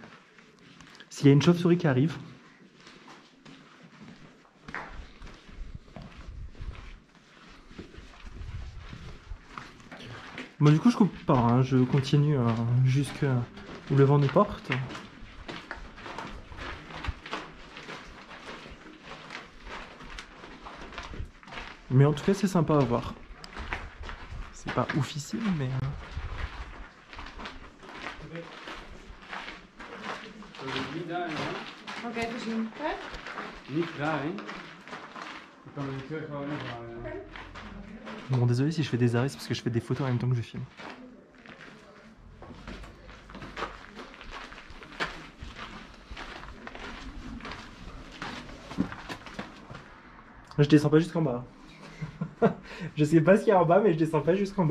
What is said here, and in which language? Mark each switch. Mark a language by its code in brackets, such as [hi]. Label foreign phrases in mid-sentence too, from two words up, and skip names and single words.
[fr] S'il y a une chauve-souris qui arrive... Bon, du coup, je coupe pas, hein, je continue jusqu'à où le vent nous porte. Mais en tout cas, c'est sympa à voir. C'est pas oufissime, mais... [nl] Oké, gezien. Niet daar, hè? Ik kan er terug gewoon weghalen. [fr] Bon, désolé si je fais des arrêts, c'est parce que je fais des photos en même temps que je filme. Je descends pas jusqu'en bas. Je sais pas ce qu'il y a en bas, mais je descends pas jusqu'en bas.